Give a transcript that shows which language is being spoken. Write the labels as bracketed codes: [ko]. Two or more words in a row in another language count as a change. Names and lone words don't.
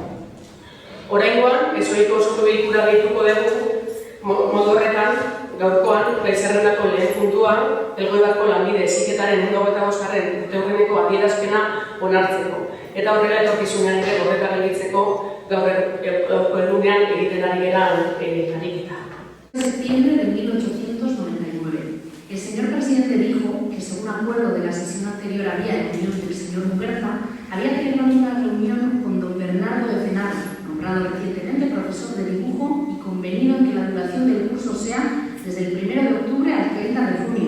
[eu] Oraingoan, ezoiko osoko bilkura deituko dugu modu horretan, gaurkoan, zerrendako lehen puntua, Elgoibarko lanbide heziketaren 125. urteurreneko adierazpena onartzeko. Eta horrela etorkizunean ere horreta gelditzeko gaurko egunean egiten ari geran ariketa. [es] En septiembre de 1899, el señor presidente dijo que según acuerdo de la sesión anterior había reunión del señor Muguerza, había celebrado una reunión con don Bernardo de Cenado, nombrado recientemente profesor de dibujo y convenido en que la duración del curso sea desde el 1 de octubre al 30 de junio.